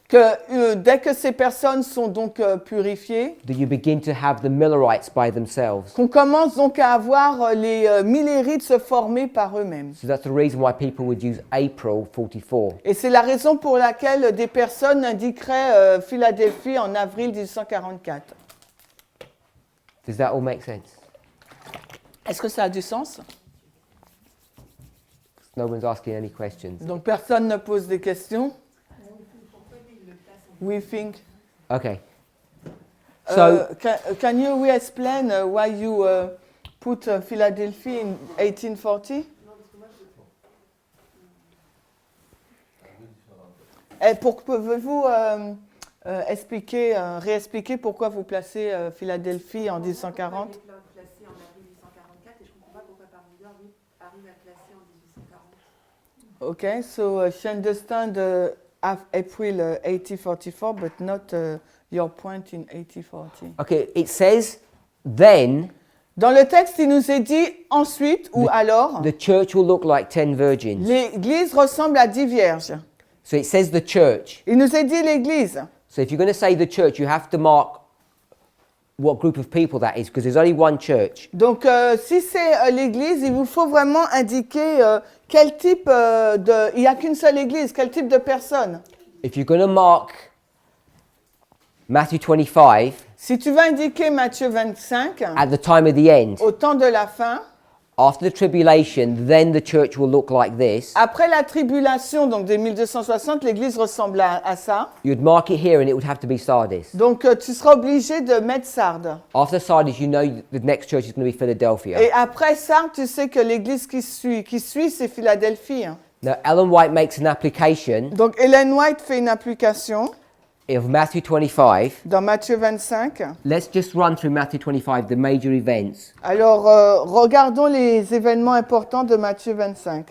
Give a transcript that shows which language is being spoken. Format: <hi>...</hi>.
<fr>que dès que ces personnes sont donc purifiées,</fr> <en>that you begin to have the Millerites by themselves.</en> <fr>qu'on commence donc à avoir les millérites se former par eux-mêmes.</fr> <en>So that's the reason why people would use April 44.</en> <fr>Et c'est la raison pour laquelle des personnes indiqueraient Philadelphie en avril 1844.</fr> <en>Does that all make sense?</en> <fr>Est-ce que ça a du sens?</fr> <en>No one's asking any questions.</en> <fr>Donc personne ne pose des questions?</fr> <en>We think. Okay. So, Can you explain why you put Philadelphie in 1840?</en> <fr>Pouvez-vous réexpliquer pourquoi vous placez Philadelphie en 1840? Il l'a placé en avril 1844 et je ne comprends pas pourquoi Parminder arrive à le placer en 1840.</fr> <en>Okay, so she understand April 1844, but not your point in 1840. Okay, it says then</en> <fr>Dans le texte, il nous est dit ensuite ou alors,</fr> <en>the church will look like 10 virgins.</en> <fr>l'Église ressemble à 10 vierges.</fr> <en>So it says the church.</en> <fr>Il nous est dit l'Église.</fr> <en>So if you're going to say the church, you have to mark what group of people that is, because there's only one church.</en> <fr>Donc, si c'est l'Église, il vous faut vraiment indiquer quel type il n'y a qu'une seule Église, quel type de personnes.</fr> <en>If you're going to mark Matthew 25</en> <fr>Si tu veux indiquer Matthieu 25,</fr> <en>at the time of the end,</en> <fr>au temps de la fin,</fr> <en>after the tribulation, then the church will look like this.</en> <fr>après la tribulation, donc de 1260, l'Église ressemble à ça.</fr> <en>You'd mark it here and it would have to be Sardis.</en> <fr>Donc, tu seras obligé de mettre Sardes.</fr> <en>After Sardis, you know the next church is going to be Philadelphia.</en> <fr>Et après Sardes, tu sais que l'Église qui suit, c'est Philadelphie.</fr> <en>Now, Ellen White makes an application</en> <fr>Donc, Ellen White fait une application</fr> <en>of Matthew 25.</en> <fr>dans Matthieu 25.</fr> <en>Let's just run through Matthew 25, the major events.</en> <fr>Alors, regardons les événements importants de Matthieu 25.</fr>